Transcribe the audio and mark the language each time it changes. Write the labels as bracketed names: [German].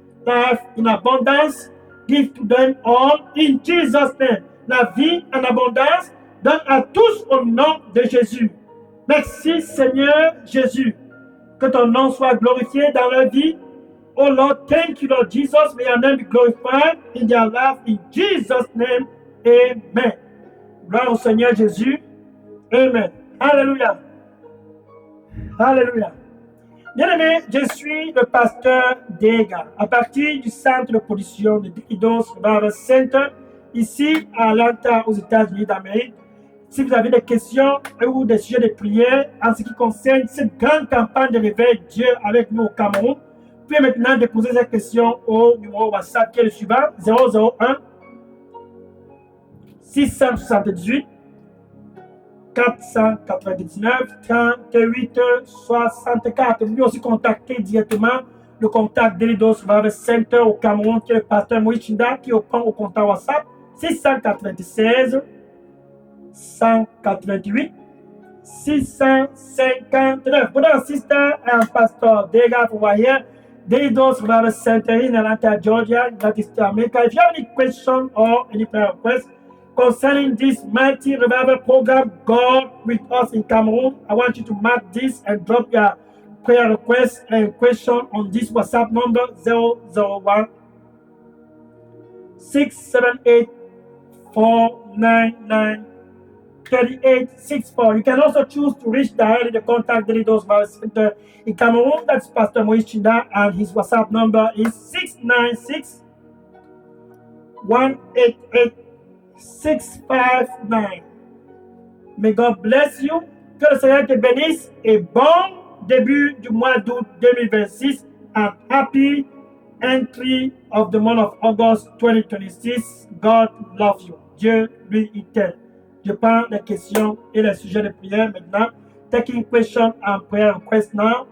[English] Life in abundance, give to them all in Jesus' name. [French] La vie en abondance, donne à tous au nom de Jésus. Merci Seigneur Jésus. Que ton nom soit glorifié dans leur vie. [English] Oh Lord, thank you Lord Jesus. May your name be glorified in their life. In Jesus' name, amen. [French] Gloire au Seigneur Jésus. Amen. Alléluia. Alléluia. Bien-aimé, je suis le pasteur Dega, à partir du centre de production de Delidos Revival Center, ici à Atlanta, aux États-Unis d'Amérique. Si vous avez des questions ou des sujets de prière en ce qui concerne cette grande campagne de réveil Dieu avec nous au Cameroun, vous pouvez maintenant déposer ces questions au numéro WhatsApp qui est le suivant, 001 678 499 38 64. Vous pouvez aussi contacter directement le contact Delidos Revival Center au Cameroun, qui est le pasteur Moïse Chinda, qui répond au contact WhatsApp 696 188 659. [English] Brother and sister, I am Pastor Dega over here, Delidos Revival Center in Atlanta, Georgia, United States of America. If you have any question or any prayer request concerning this mighty revival program, God with us in Cameroon, I want you to mark this and drop your prayer request and question on this WhatsApp number 001 678 499 3864. You can also choose to reach directly the contact Delidos Revival Center in Cameroon. That's Pastor Moïse Chinda, and his WhatsApp number is 696 188 659. May God bless you. [French] Que le Seigneur te bénisse et bon début du mois d'août 2026 [English] and happy entry of the month of August 2026. God loves you. [French] Dieu lui il t'aime. Je prends les questions et les sujets de prière maintenant. [English] Taking question and prayer request now.